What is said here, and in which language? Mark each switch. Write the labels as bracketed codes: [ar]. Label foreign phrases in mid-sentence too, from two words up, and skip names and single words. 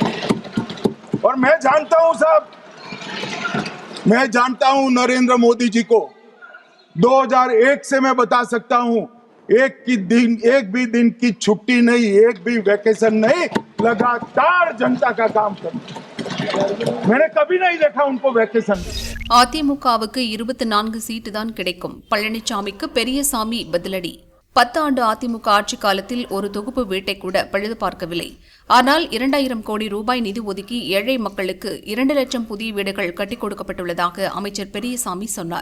[hi] और मैं जानता हूं साहब, मैं जानता हूं नरेंद्र मोदी जी को. 2001 से मैं बता सकता हूं, एक भी दिन की छुट्टी नहीं, एक भी वैकेशन नहीं, लगातार जनता का काम करना. मैंने कभी नहीं देखा उनको वैकेशन. [ta] அதிமுகவுக்கு 24 சீட்டு தான் கிடைக்கும். பழனிசாமிக்கு பெரியசாமி பதிலடி. 10 ஆண்டு அதிமுக ஆட்சிக் காலத்தில் ஒரு தொகுப்பு வீட்டை கூட பழுது பார்க்கவில்லை. ஆனால் 2000 கோடி ரூபாய் நிதி ஒதுக்கி ஏழை மக்களுக்கு 2 லட்சம் புதிய வீடுகள் கட்டிக் கொடுக்கப்பட்டுள்ளதாக அமைச்சர் பெரியசாமி சொன்னார்.